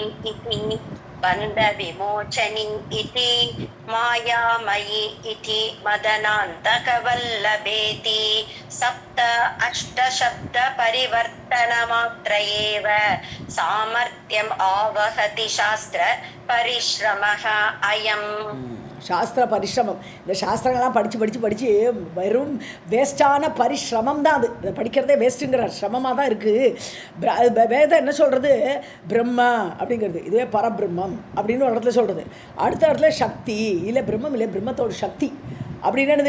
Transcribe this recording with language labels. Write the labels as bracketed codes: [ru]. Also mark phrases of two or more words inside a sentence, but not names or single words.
[sa] इति बन्धविमोचनी इति मायामयी इति मदनान्तकवल्लभेति सप्त अष्टशब्द परिवर्तनमात्र एव सामर्थ्यम् आवहति शास्त्र परिश्रमः अयम्. [ta] சாஸ்திர பரிசிரமம். இந்த சாஸ்திரங்கள்லாம் படித்து வெறும் வேஸ்டான பரிசிரமம் தான். அது இதை படிக்கிறதே வேஸ்ட்டுங்கிற சிரமமாக தான் இருக்குது. வேதம் என்ன சொல்கிறது? பிரம்ம அப்படிங்கிறது இதுவே பரபிரம்மம் அப்படின்னு ஒரு இடத்துல சொல்கிறது. அடுத்த இடத்துல சக்தி இல்லை, பிரம்மம் இல்லை, பிரம்மத்தோட சக்தி அப்படின்னு என்னது?